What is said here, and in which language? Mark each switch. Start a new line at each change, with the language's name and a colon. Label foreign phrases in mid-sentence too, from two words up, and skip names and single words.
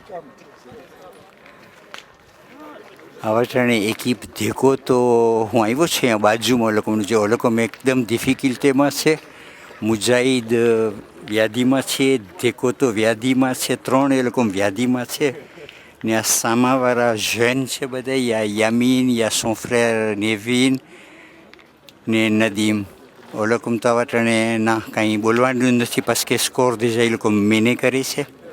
Gujarati: આવા ટાણે એકીપ દેખો તો હું આવ્યો છે અહીંયા બાજુમાં લોકોનું જે લોકો એકદમ ડિફિકલ્ટીમાં છે. મુજાહિદ વ્યાધિમાં છે, દેખો તો વ્યાધિમાં છે, 3 એ લોકો વ્યાધિમાં છે. ને આ સામાવાળા જૈન છે બધા, યામીન,
French: son frère
Gujarati: નેવિન ને નદીમ. ઓ લોકો તો આવા ટાણે ના કાંઈ બોલવાનું નથી
French: parce que
Gujarati: સ્કોર déjà એ લોકો મેને કરે છે.